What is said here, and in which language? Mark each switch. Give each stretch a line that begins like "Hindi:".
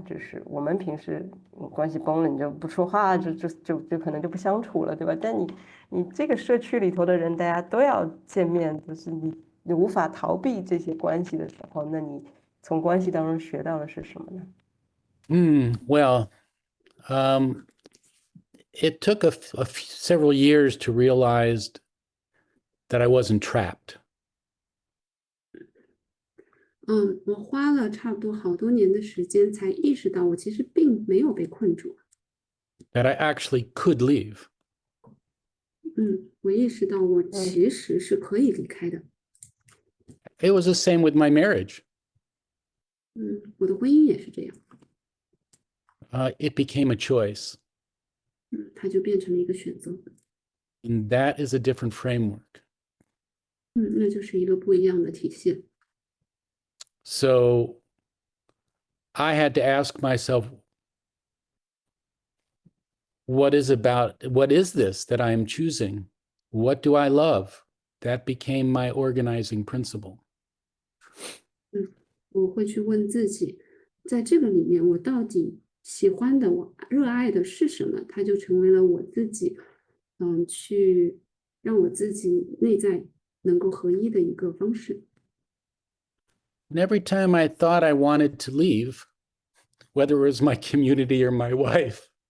Chinese: 就是我们平时关系崩了，你就不说话，就可能就不相处了，对吧？但你这个社区里头的人，大家都要见面，就是你无法逃避这些关系的时候，那你从关系当中学到的是什么呢？
English: well, it took several years to realize that I wasn't trapped.
Chinese: 我花了差不多好多年的时间才意识到，我其实并没有被困住。
English: That I actually could leave.
Chinese: 我意识到我其实是可以离开的。
English: It was the same with my marriage.
Chinese: 我的婚姻也是这样。
English: It became a choice.
Chinese: 它就变成了一个选择。
English: And that is a different framework.
Chinese: 那就是一个不一样的体系。
English: So I had to ask myself, what is this that I am choosing? What do I love? That became my organizing principle.
Chinese: 我会去问自己，在这个里面，我到底喜欢的、我热爱的是什么？它就成为了我自己，去让我自己内在能够合一的一个方式。
English: And every time I thought I wanted to leave, whether it was my community or my wife,